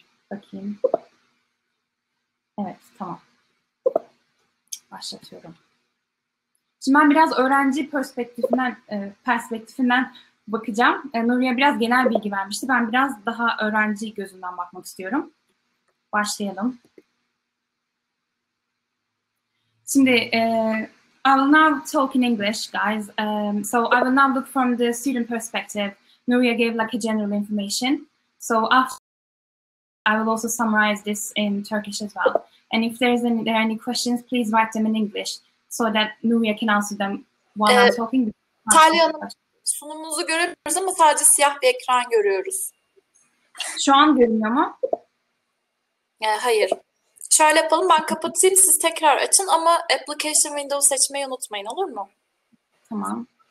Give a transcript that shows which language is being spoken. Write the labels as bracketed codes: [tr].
[tr] Bakayım. Evet, tamam. Başlatıyorum. Şimdi ben biraz öğrenci perspektifinden bakacağım. Nuriye biraz genel bilgi vermişti. Ben biraz daha öğrenci gözünden bakmak istiyorum. Başlayalım. Şimdi, [en] I will now talk in English, guys. So I will now look from the student perspective. Nuria gave like a general information. So after, I will also summarize this in Turkish as well. And if there are any questions, please write them in English so that Nuria can answer them while I'm talking. [tr] Talya Hanım, sunumunuzu göremiyoruz ama sadece siyah bir ekran görüyoruz. Şu an görünüyor mu? Hayır. Şöyle yapalım, ben kapatayım, siz tekrar açın ama application window seçmeyi unutmayın, olur mu? Tamam.